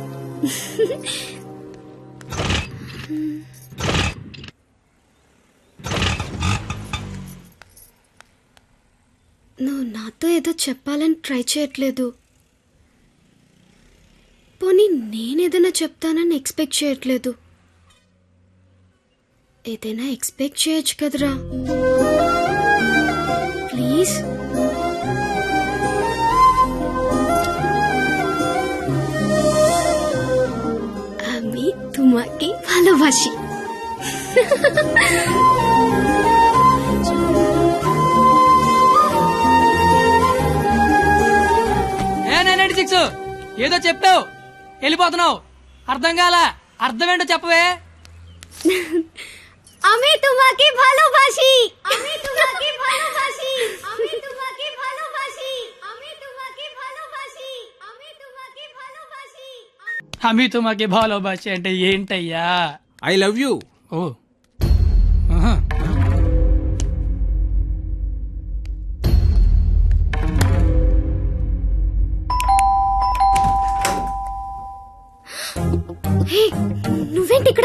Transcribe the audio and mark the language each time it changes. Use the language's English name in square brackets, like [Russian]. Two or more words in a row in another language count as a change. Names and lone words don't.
[Telugu] నువ్వు నాతో ఏదో చెప్పాలని ట్రై చేయట్లేదు. పోనీ నేనేదైనా చెప్తానని ఎక్స్పెక్ట్ చేయట్లేదు. ఏదైనా ఎక్స్పెక్ట్ చేయొచ్చు కదరా. ప్లీజ్. [Bangla] আমি তোমাকে ভালোবাসি. [Telugu] ఏదో చెప్పావు, వెళ్ళిపోతున్నావు. అర్థం కాల. అర్థం ఏంటో చెప్పవే. [Bangla] আমি তোমাকে ভালোবাসি, আমি তোমাকে ভালোবাসি, আমি তোমাকে ভালোবাসি, আমি তোমাকে ভালোবাসি, আমি তোমাকে ভালোবাসি. আমি তোমাকে ভালোবাসি [Telugu] అంటే ఏంటయ్యా? [English] I love you. [Telugu] ఓ ఆహా. హే, నువ్వేంటి ఇక్కడ?